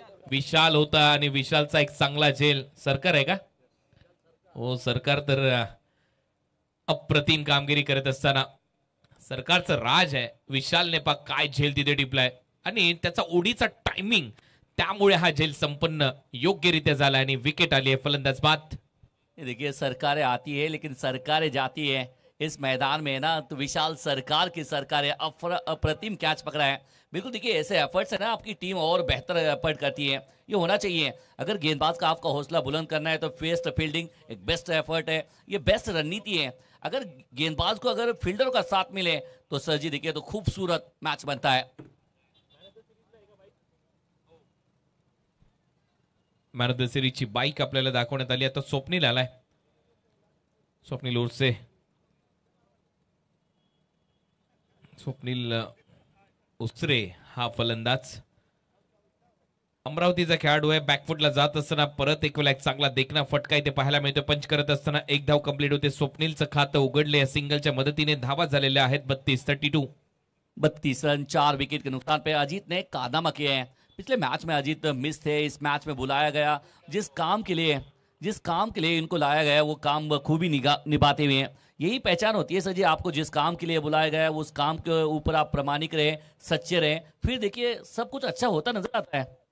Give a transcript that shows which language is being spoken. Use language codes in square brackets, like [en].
[mr] विशाल होता आणि विशालचा एक चांगला झेल. सरकार आहे का? हो, सरकार तर अप्रतिम कामगिरी करत असताना सरकारचं राज आहे. विशालने पा काय झेल तिथे टिपलाय आणि त्याचा ओढीचा टायमिंग, त्यामुळे हा झेल संपन्न योग्यरित्या झाला आणि विकेट आली आहे. फलंदाज बाद. [hi] देखिए सरकारें आती है लेकिन सरकारें जाती है. इस मैदान में ना तो विशाल सरकार की सरकारें अप्रतिम कैच पकड़ा है. बिल्कुल देखिए ऐसे एफर्ट्स है ना आपकी टीम और बेहतर एफर्ट करती है, ये होना चाहिए. अगर गेंदबाज का आपका हौसला बुलंद करना है तो बेस्ट फील्डिंग एक बेस्ट एफर्ट है, ये बेस्ट रणनीति है. अगर गेंदबाज को अगर फील्डर का साथ मिले तो सर जी देखिए तो खूबसूरत मैच बनता है. [mr] मॅन ऑफ द सिरीजची बाईक आपल्याला दाखवण्यात आली. आता स्वप्नील आलाय. स्वप्नील उर्से. स्वप्नील उसरे हा फलंदाज. अमरावतीचा खेळाडू आहे. बॅकफुटला जात असताना परत एक वेळा एक चांगला देखना फटका इथे पाहायला मिळतो. पंच करत असताना एक धाव कंप्लीट होते. स्वप्नीलचं खातं उघडले. सिंगलच्या मदतीने धावा झालेल्या आहेत 32 [hi] रन 4 विकेट के नुकसान पे अजीत ने कारनामा किए हैं. पिछले मैच में अजीत मिस थे, इस मैच में बुलाया गया. जिस काम के लिए इनको लाया गया वो काम खूबी निभाते हुए हैं. यही पहचान होती है सर जी, आपको जिस काम के लिए बुलाया गया है उस काम के ऊपर आप प्रामाणिक रहे, सच्चे रहे, फिर देखिए सब कुछ अच्छा होता नजर आता है.